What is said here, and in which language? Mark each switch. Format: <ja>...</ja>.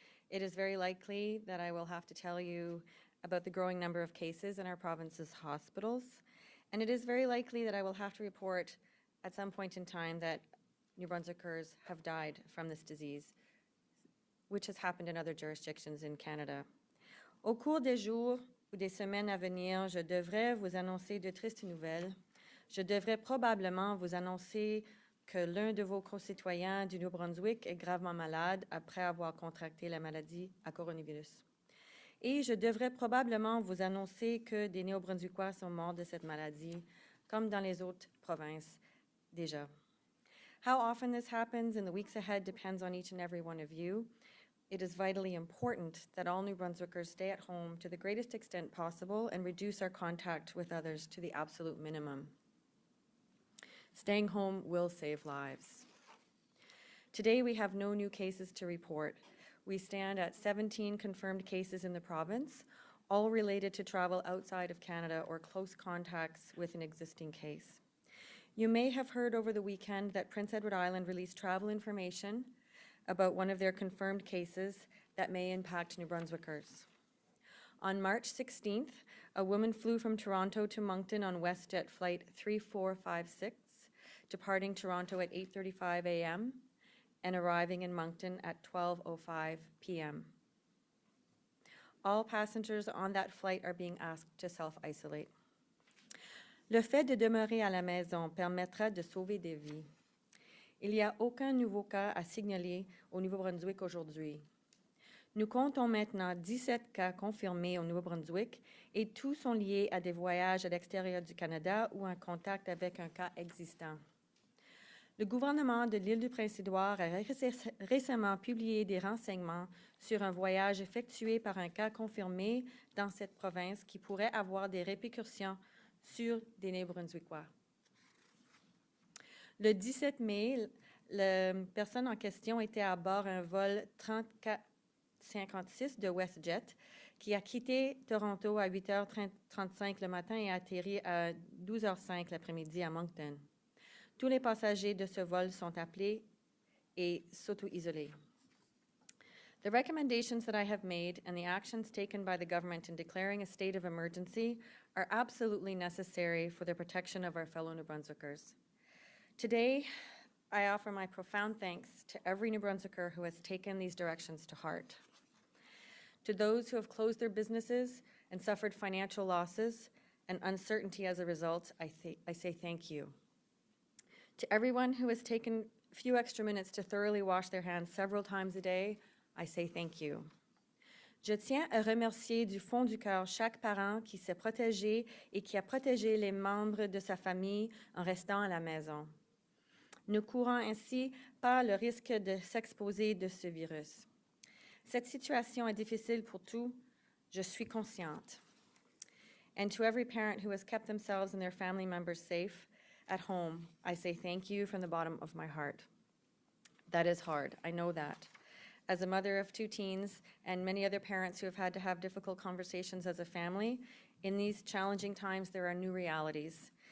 <en>It is very likely that I will have to tell you about the growing number of cases in our province's hospitals. And it is very likely that I will have to report at some point in time that New Brunswickers have died from this disease, which has happened in other jurisdictions in Canada.</en> <fr>Au cours des jours ou des semaines à venir, je devrais vous annoncer de tristes nouvelles. Je devrais probablement vous annoncer que l'un de vos concitoyens du Nouveau-Brunswick est gravement malade après avoir contracté la maladie à coronavirus. Et je devrais probablement vous annoncer que des Néo-Brunswickois sont morts de cette maladie, comme dans les autres provinces déjà.</fr> <en>How often this happens in the weeks ahead depends on each and every one of you. It is vitally important that all New Brunswickers stay at home to the greatest extent possible and reduce our contact with others to the absolute minimum. Staying home will save lives. Today we have no new cases to report. We stand at 17 confirmed cases in the province, all related to travel outside of Canada or close contacts with an existing case. You may have heard over the weekend that Prince Edward Island released travel information about one of their confirmed cases that may impact New Brunswickers. On March 16th, a woman flew from Toronto to Moncton on WestJet flight 3456, departing Toronto at 8:35 a.m. and arriving in Moncton at 12:05 p.m. All passengers on that flight are being asked to self-isolate.</en> <fr>Le fait de demeurer à la maison permettra de sauver des vies. Il n'y a aucun nouveau cas à signaler au Nouveau-Brunswick aujourd'hui. Nous comptons maintenant 17 cas confirmés au Nouveau-Brunswick et tous sont liés à des voyages à l'extérieur du Canada ou en contact avec un cas existant. Le gouvernement de l'île du Prince-Édouard a récemment publié des renseignements sur un voyage effectué par un cas confirmé dans cette province qui pourrait avoir des répercussions sur des Néo-Brunswickois. Le 17 mai, la personne en question était à bord d'un vol 3456 de WestJet qui a quitté Toronto à 8h35 le matin et a atterri à 12h05 l'après-midi à Moncton. Tous les passagers de ce vol sont appelés et s'auto-isolés.</fr> <en>The recommendations that I have made and the actions taken by the government in declaring a state of emergency are absolutely necessary for the protection of our fellow New Brunswickers. Today, I offer my profound thanks to every New Brunswicker who has taken these directions to heart. To those who have closed their businesses and suffered financial losses and uncertainty as a result, I say thank you. To everyone who has taken a few extra minutes to thoroughly wash their hands several times a day, I say thank you.</en> <fr>Je tiens à remercier du fond du cœur chaque parent qui s'est protégé et qui a protégé les membres de sa famille en restant à la maison. Ne courant ainsi pas le risque de s'exposer de ce virus. Cette situation est difficile pour tous, je suis consciente.</fr> <en>And to every parent who has kept themselves and their family members safe at home, I say thank you from the bottom of my heart. That is hard, I know that. As a mother of 2 teens and many other parents who have had to have difficult conversations as a family, in these challenging times there are new realities.</en>